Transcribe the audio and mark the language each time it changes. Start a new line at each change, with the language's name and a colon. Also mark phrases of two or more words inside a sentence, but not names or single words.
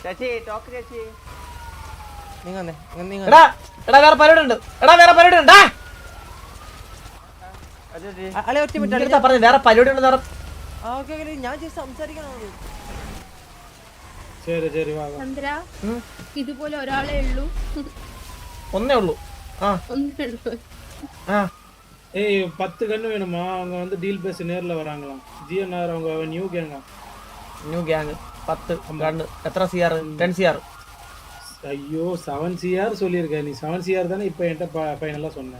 Malayalam: വേറെ പരിപാടി ഉണ്ട്. വേറെ പരിപാടി ഉണ്ട്. ഞാൻ സംസാരിക്കണം. ചന്ദ്ര, ഇതുപോലെ ഒരാളെ ഉള്ളൂ? ഒന്നേ ഉള്ളൂ.
Tamil: ஏய் 10 கன்னு வேணுமா? அவங்க வந்து டீல் பேசி நேர்ல வராங்களாம். ஜிஎன்ஆர் அவங்க
English: new gangaa. new gang 10 gun.
Malayalam: എത്ര CR? 10 CR.
Tamil: ஐயோ 7 CR சொல்லியிருக்க நீ. 7 CR தானே இப்போ என்கிட்ட ஃபைனலா சொன்னேன்.